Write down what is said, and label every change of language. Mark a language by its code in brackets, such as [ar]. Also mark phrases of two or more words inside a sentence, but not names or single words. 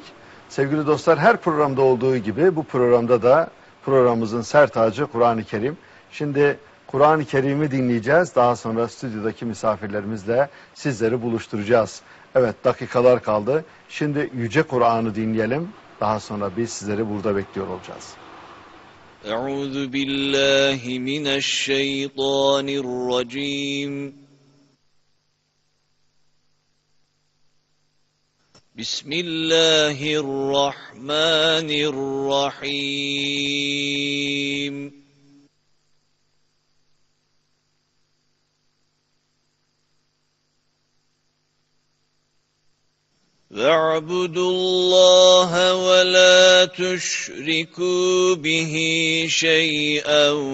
[tr] Sevgili dostlar, her programda olduğu gibi bu programda da programımızın sertacı Kur'an-ı Kerim. Şimdi Kur'an-ı Kerim'i dinleyeceğiz. Daha sonra stüdyodaki misafirlerimizle sizleri buluşturacağız. Evet, dakikalar kaldı. Şimdi Yüce Kur'an'ı dinleyelim. Daha sonra biz sizleri burada bekliyor olacağız. [ar] أعوذ بالله من الشيطان الرجيم بسم الله الرحمن الرحيم واعبدوا الله ولا تشركوا به شيئا